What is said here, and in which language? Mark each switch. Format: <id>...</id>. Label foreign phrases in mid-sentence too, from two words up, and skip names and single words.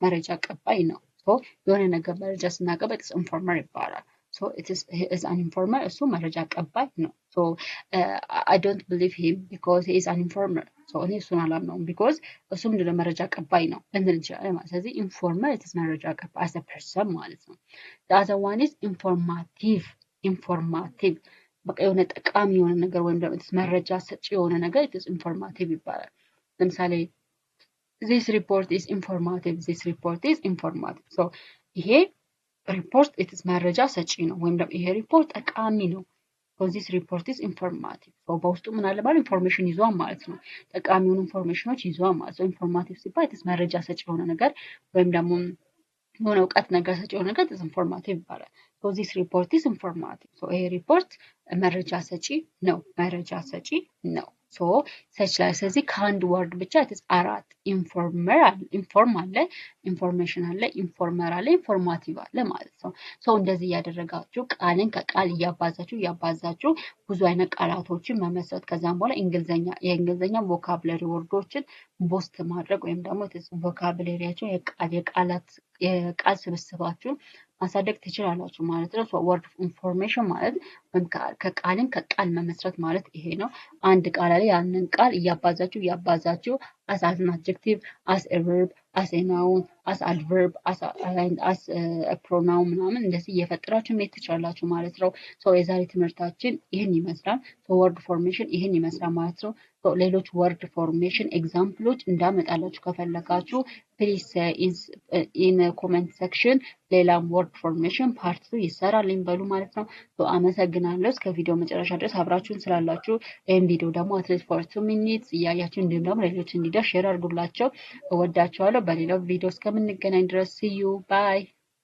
<am>so የሆነ ነገር መረጃ ስናቀበል</am> <en>it's informer</en> <am>ይባላል።</am> <en>so he is an informer</en> <am>እሱ መረጃ ቀባይ ነው</am> <en>so I don't believe him because he is an informer</en> <am>so እኔ እሱን አላምነውም because እሱ ምንድነው መረጃ ቀባይ ነው ልንል እንችላለን ማለት ስለዚህ</am> <en>informer it is</en> <am>መረጃ ቀባይ</am> <en>as a person</en> <am>ማለት ነው።</am> <en>the other one is informative</en> <am>በቃ የሆነ ጠቃሚ የሆነ ነገር ወይም ደግሞ መረጃ ሰጪ የሆነ ነገር</am> <en>it is informative</en> <am>ይባላል። ለምሳሌ</am> <en>this report is informative so</en> <am>ይሄ ሪፖርት</am> <en>it is</en> <am>መረጃ ሰጪ ነው ወይም ደግሞ ይሄ ሪፖርት ጠቃሚ ነው</am> <en>so this report is informative so</en> <am>በውስጡ ምን አለ ማለት ኢንፎርሜሽን ይዟል ማለት ነው። ጠቃሚውን ኢንፎርሜሽኖች ይዟል ማለት ነው። ኢንፎርማቲቭ ሲባል</am> <en>it is</en> <am>መረጃ ሰጪ የሆነ ነገር ወይም ደግሞ የሆነ እውቀት ነገር ሰጪ የሆነ ነገር ኢንፎርማቲቭ ይባላል።</am> <en>so this report is informative so</en> <am>ይሄ ሪፖርት መረጃ ሰጪ ነው so ሰች ላይ ስለዚህ ከአንድ ወርድ ብቻ</am> <en>it is</en> <am>አራት ኢንፎርም አለ ኢንፎርሜሽን አለ ኢንፎርመር አለ ኢንፎርማቲቭ አለ ማለት ነው። so እንደዚህ እያደረጋችሁ ቃልን ከቃል እያባዛችሁ ብዙ አይነት ቃላቶችን መመስረት ከዛም በኋላ የእንግሊዝኛ ቮካብለሪ ወርዶችን ቦስት ማድረግ ወይም ደግሞ ቮካብለሪያቸው የቃል ስብስባችሁን ማሳደግ ትችላላችሁ ማለት ነው።</am> <en>word information</en> <am>ማለት ከቃልን ከቃል መመስረት ማለት ይሄ ነው። አንድ ቃል ላይ ያንን ቃል እያባዛችሁ</am> <en>as an adjective as a verb as a noun as adverb as a pronoun</en> <am>ምናምን እንደዚህ እየፈጠራችሁ መሄድ ትችላላችሁ ማለት ነው። የዛሬ ትምህርታችን ይህን ይመስላል።</am> <en>word formation</en> <am>ይህን ይመስላል ማለት ነው። ሌሎች</am> <en>word formation examples</en> <am>እንዳመጣላችሁ ከፈለጋችሁ</am> <en>please in comment section</en> <am>ሌላም</am> <en>word formation part 2</en> <am>ይሰራልኝ በሉ ማለት ነው። አመሰግናለሁ እስከ ቪዲዮ መጨረሻ ድረስ አብራችሁን ስላላችሁ። ይህን ቪዲዮ ደግሞ</am> <en>at least for 2 minutes</en> <am>እያያችሁ እንዲሁም ደግሞ ሌሎች እንዲደርስ ሼር አድርጉላቸው። እወዳቸዋለሁ። በሌላው ቪዲዮ እስከምንገናኝ ድረስ</am> <en>see you bye</en>